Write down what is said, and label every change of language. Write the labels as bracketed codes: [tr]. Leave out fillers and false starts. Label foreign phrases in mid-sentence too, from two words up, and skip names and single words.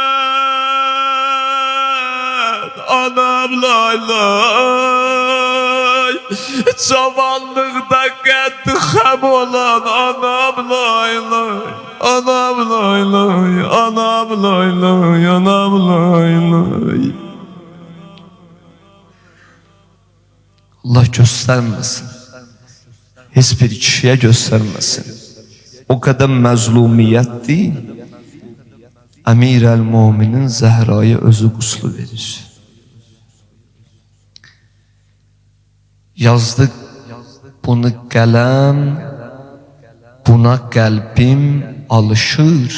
[az] anam lay lay, cavanlıkta qəddi xəm olan anam lay lay, anam lay lay, anam lay lay, anam lay lay. [tr] Allah göstermesin, hiçbir kişiye göstermesin. [az] O kadar məzlumiyyətdir. Əmir-əl-Müminin Zehra'ya özü quslu verir. Yazdı bunu qələm, buna qəlbim alışır.